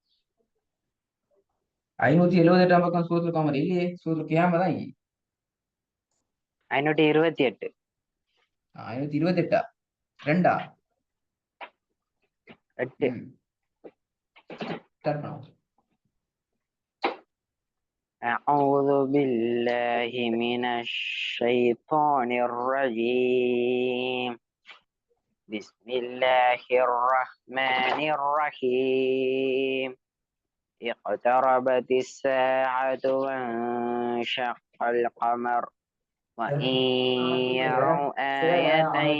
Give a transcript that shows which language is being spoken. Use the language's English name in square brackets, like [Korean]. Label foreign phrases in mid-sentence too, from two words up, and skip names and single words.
[Tamil] 578 பக்கம் சூரத்துல் கமர் இல்லையே, சூரத்துல் கியாம தான். 528. 528 ரெண்டா? 8. ஸ்டார்ட் பண்ணுவோம். [Arabic] أعوذ بالله من الشيطان الرجيم. بسم الله الرحمن الرحيم. اقتربت الساعة وانشق القمر وإن يروا آية